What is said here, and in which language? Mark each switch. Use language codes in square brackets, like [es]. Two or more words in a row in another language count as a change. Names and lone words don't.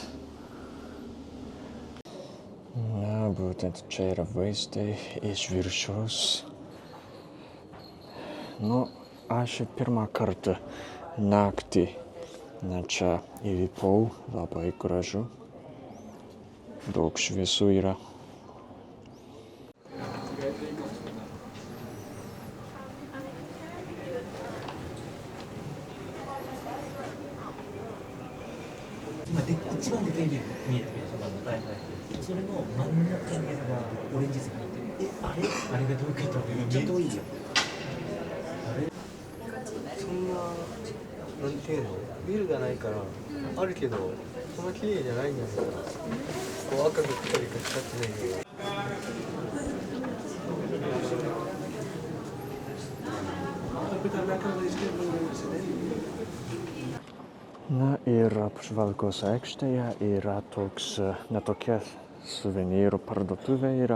[lt] Būtent čia yra vaizdai iš viršaus. Aš pirmą kartą naktį čia įlipau, labai gražu. Daug šviesų yra. [ja] 一番でかいビル見えてくるじゃん。それの真ん中にオレンジ線がいて、あれがどういうことかめっちゃ遠いよ。そんななんていうのビルがないからあるけどそんな綺麗じゃないんだよ。こう赤く光りが光ってないよ。 [lt] Na ir apžvalgos aikštėje yra tokia suvenyrų parduotuvė yra.